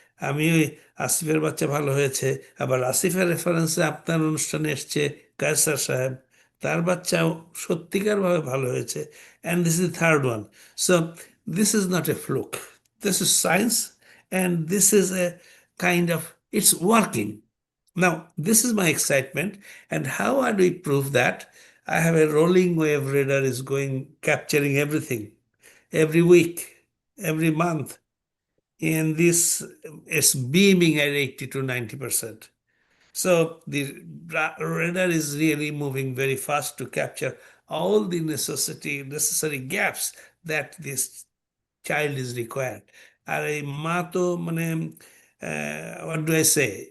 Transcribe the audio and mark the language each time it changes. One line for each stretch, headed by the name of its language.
Bangla: আমি ওই আসিফের বাচ্চা ভালো হয়েছে, আবার আসিফের রেফারেন্সে আপনার অনুষ্ঠানে এসছে কায়সার সাহেব, তার বাচ্চাও সত্যিকারভাবে ভালো হয়েছে।
English: And this is third one. So this is not a fluke, this is science, and this is a kind of, it's working. Now, this is my excitement. And how do we prove that? I have a rolling wave radar is going, capturing everything every week, every month. And this is beaming at 80 to 90%. So the radar is really moving very fast to capture all the necessary gaps that this child is required.
Bangla: আর এই মা তো মানে
English: what do I say?